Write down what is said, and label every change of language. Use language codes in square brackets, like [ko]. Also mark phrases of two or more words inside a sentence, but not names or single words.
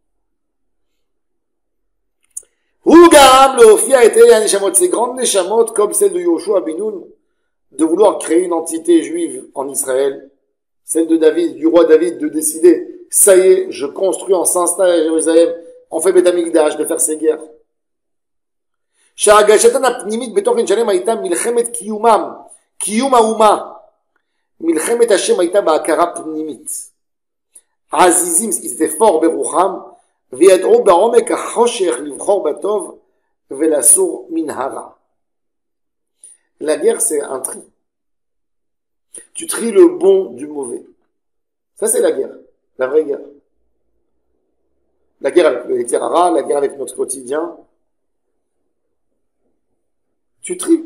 [fr] Ces grandes neshamot, comme celle de Yoshua Binoun, de vouloir créer une entité juive en Israël, celle de David, du roi David, de décider, ça y est, je construis, on s'installe à Jérusalem, on fait Beth Amikdash, de faire ces guerres. [he] שהרגשתן הפנימית בתוכן שלם הייתה מלחמת קיומם, קיום האומה. מלחמת השם הייתה בהכרה פנימית. העזיזים, [fr] ils étaient forts [he] ברוחם, וידעו בעומק החושך לבחור בטוב ולסור מן הרע. [fr] La guerre, c'est un tri. Tu tries le bon du mauvais. Ça, c'est la guerre. La vraie guerre. La guerre avec le terrara, la guerre avec notre quotidien. Tu tries.